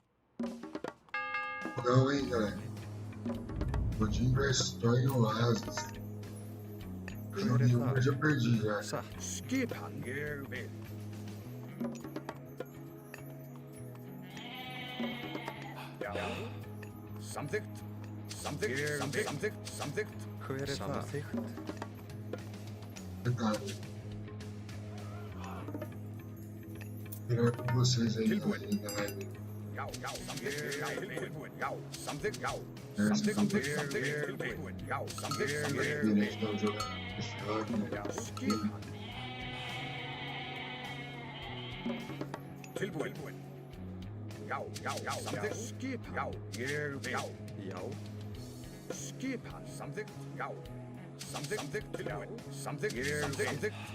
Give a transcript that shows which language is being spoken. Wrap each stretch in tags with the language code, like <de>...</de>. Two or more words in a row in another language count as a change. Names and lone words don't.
<pt>Não, hein, galera? O Dingo é estranho em Oasis. Eu já perdi, já.</pt> <is>Skipan ég vil. Já. Samþykkt. Samþykkt. Samþykkt. Samþykkt. Hver er það?</is> <pt>Verdade. Melhor com vocês aí, galera.</pt> <is>Já, já, samþykkt. Já, tilbúin. Já, samþykkt. Já. Samþykkt. Samþykkt. Samþykkt. Tilbúin. Já, samþykkt. Samþykkt.</is> <pt>Eles estão jogando esse jogo.</pt> <is>Já, skipan. Tilbúin. Já, já, já, samþykkt. Skipan. Já, ég vil. Já. Skipan. Samþykkt. Já. Samþykkt. Tilbúin. Samþykkt. Samþykkt.</is>